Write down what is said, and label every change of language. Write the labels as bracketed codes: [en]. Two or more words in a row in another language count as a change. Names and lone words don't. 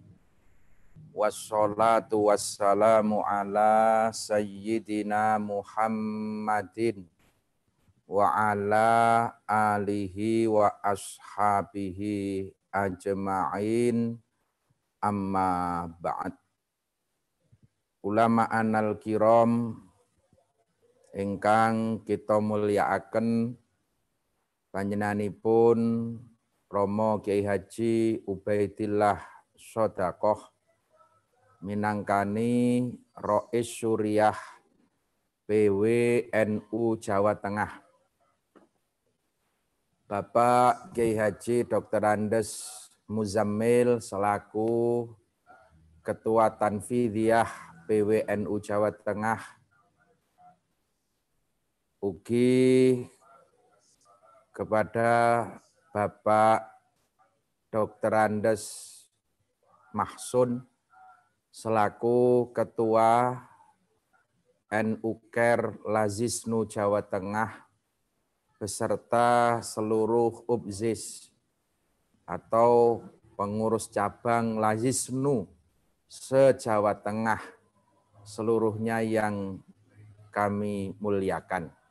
[ar] والصلاة والسلام على سيدنا محمد وعلى آله وأصحابه أجمعين، أما بعد. العلماء الكرام [jv] ingkang kita mulyakaken panjenenganipun Romo Kiai Haji Ubaidillah Shodaqoh minangkani Rais Syuriah PWNU Jawa Tengah, Bapak Kiai Haji Dr. [id] Andes Muzammil selaku Ketua Tanfidiyah PWNU Jawa Tengah, ugi kepada Bapak Dr. Andes Mahsun selaku Ketua NU Ker Lazisnu Jawa Tengah beserta seluruh UPZIS atau pengurus cabang Lazisnu se-Jawa Tengah seluruhnya yang kami muliakan.